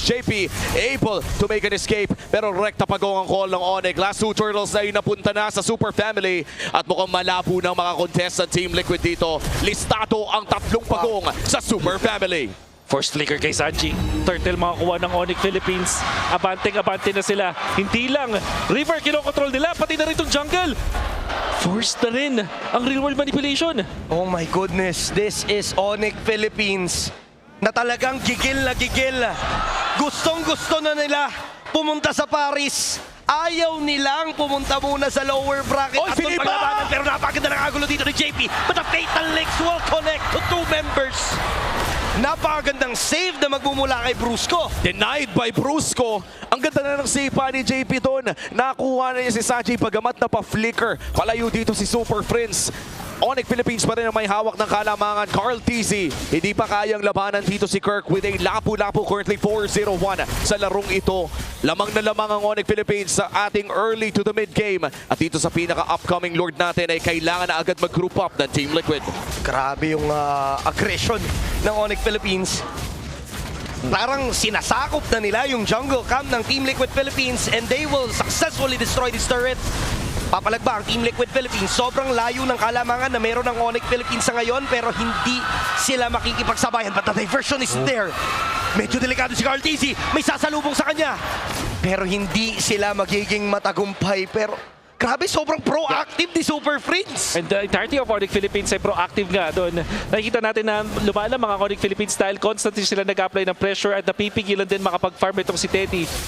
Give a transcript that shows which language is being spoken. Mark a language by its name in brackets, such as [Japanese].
[English] JP able to make an escape. [Filipino] Pero rekta pagong ang call ng Onyx. Last 2 turtles ay napunta na sa Super Family. At mukhang malabo ng mga contestant Team Liquid dito. Listado ang 3 pagong sa Super Family. Forced flicker kay Sanji. Turtle makakuha ng Onyx Philippines. Abante na sila. Hindi lang river kinokontrol nila, pati na rin itong jungle. Forced na rin ang real world manipulation. [English] Oh my goodness, this is Onyx Philippines [Filipino] na talagang gigil na gigil. Gustong-gusto na nila pumunta sa Paris. Ayaw nilang pumunta muna sa lower bracket at doon paglabanan. Pero napakaganda ng agulo dito ni JP. [English] But the Fatal Links will connect to 2 members. [Filipino] Napakagandang save na magmumula kay Brusco. [English] Denied by Brusco. [Filipino] Ang ganda na ng save pa ni JP doon. Nakuha na niya si Sanji pagamat na pa-flicker. Palayo dito si Super Prince. Onyx Philippines pa rin ang may hawak ng kalamangan. Carl TZ, hindi pa kayang labanan dito si Kirk with a Lapu-Lapu currently 4-0-1 sa larong ito. Lamang na lamang ang Onyx Philippines sa ating early to the mid game. At dito sa pinaka-upcoming Lord natin ay kailangan na agad mag-group up ng Team Liquid. Grabe yung aggression ng Onyx Philippines. Parang sinasakop na nila yung jungle camp ng Team Liquid Philippines [English] and they will successfully destroy this turret. [Filipino] Papalag ba ang Team Liquid Philippines? Sobrang layo ng kalamangan na meron ng Onyx Philippines sa ngayon pero hindi sila makikipagsabayan. [English] But the diversion is there. [Filipino] Medyo delikado si Carl TZ. May sasalubong sa kanya. Pero hindi sila magiging matagumpay. Pero grabe, sobrang proactive ni Super Prince. [English] And the entirety of [Filipino] Onyx Philippines ay proactive nga doon. Nakikita natin na lumalang mga Onyx Philippines style. Constantly sila nag-apply ng pressure at napipigilan din makapag-farm itong si Teddy.